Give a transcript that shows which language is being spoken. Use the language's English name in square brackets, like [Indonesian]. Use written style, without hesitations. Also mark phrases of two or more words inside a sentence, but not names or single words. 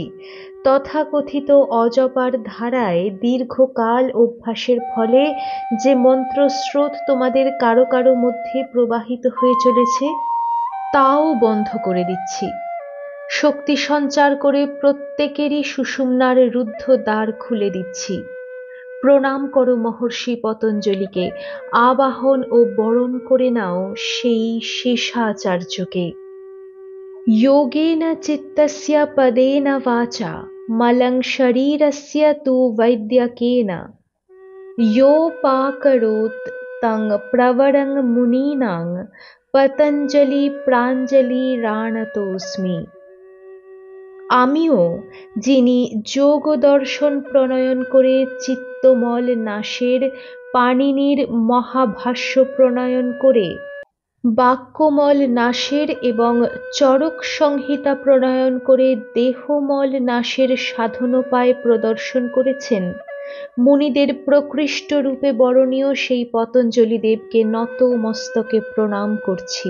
[Bangla] তথাকথিত অজপার ধারায় দীর্ঘকাল অভ্যাসের ফলে যে মন্ত্রস্রোত তোমাদের কারো কারো মধ্যে প্রবাহিত হয়ে চলেছে, তাও বন্ধ করে দিচ্ছি। শক্তি সঞ্চার করে প্রত্যেকেরই সুষুম্নার রুদ্ধ দ্বার খুলে দিচ্ছি। প্রণাম করো মহর্ষি পতঞ্জলিকে, আবাহন ও বরণ করে নাও সেই শেষাচার্যকে। [Sanskrit] योगेन चित्तस्य पदेन वाचा मलं शरीरस्य तु वैद्यकेन योपाकरोत् तं प्रवरं मुनीनां पतञ्जलि प्राञ्जलिरानतोऽस्मि। [Bangla] আমিও, যিনি যোগ দর্শন প্রণয়ন করে চিত্তমল নাশের, পাণিনির মহাভাষ্য প্রণয়ন করে বাক্যমল নাশের এবং চরক সংহিতা প্রণয়ন করে দেহমল নাশের সাধনোপায় প্রদর্শন করেছেন, মুনিদের প্রকৃষ্ট রূপে বরণীয় সেই পতঞ্জলি দেবকে নত মস্তকে প্রণাম করছি।